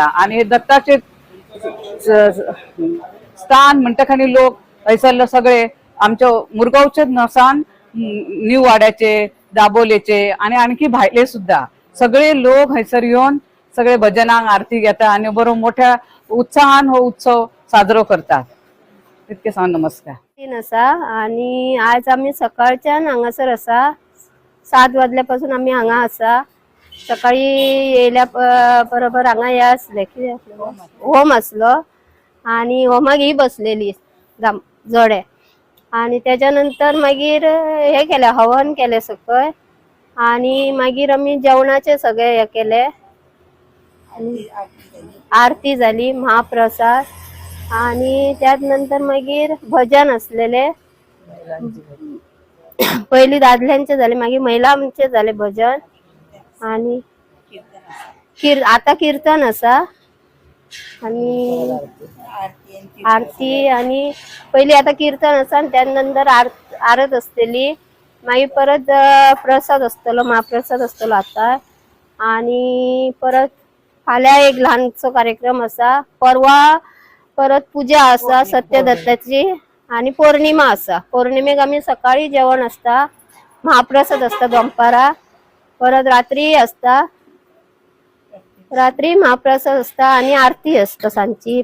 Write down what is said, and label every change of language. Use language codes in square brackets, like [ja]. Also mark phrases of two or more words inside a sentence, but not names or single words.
[kok] आनी हे दत्ताचे स्थान म्हणटकच लोक हैसरले सगळे आमच्या मुरगांवचे नसान न्यू वाड्याचे, दाबोलेचे आनी आणखी भायले सुद्धा सगळे लोक हैसर येवन सगळे भजनांक आरती घेता आनी बरो मोठ्या उत्साहान हो उत्सव साजरो करतात. इतके सांग. नमस्कार. 3 आसा आणि आज आम्ही सकाळच्यान हांगासर आसा. 7 वाजल्यापासून आम्ही हांगा आसा. सकाळी येयल्या बरोबर हांगा हे आसले कितें होम आसलो आणि होमाक ही बसलेली जोडे आणि त्याच्यानंतर मागीर हे केले हवन केले सकय आणि मागीर आम्ही जेवणाचे सगळे हे केले. आरती झाली, महाप्रसाद आणि त्यात नंतर मागीर भजन असलेले. पहिली दादल्यांचे झाले, मागीर महिलांचे झाले भजन आणि आता कीर्तन असा आणि आरती आणि पहिली आता कीर्तन असा आणि त्यानंतर आरत असतेली. मागीर परत प्रसाद असतलो, महाप्रसाद असतलो आता आणि परत फाल्यां एक ल्हानसो कार्यक्रम असा. परवा परत पूजा असा सत्यदत्ताची आणि पौर्णिमा असा. पौर्णिमेक आम्ही सकाळी जेवण असता, महाप्रसाद असता दनपारा, परत रात्री असता, रात्री महाप्रसाद असता आणि आरती असता सांची.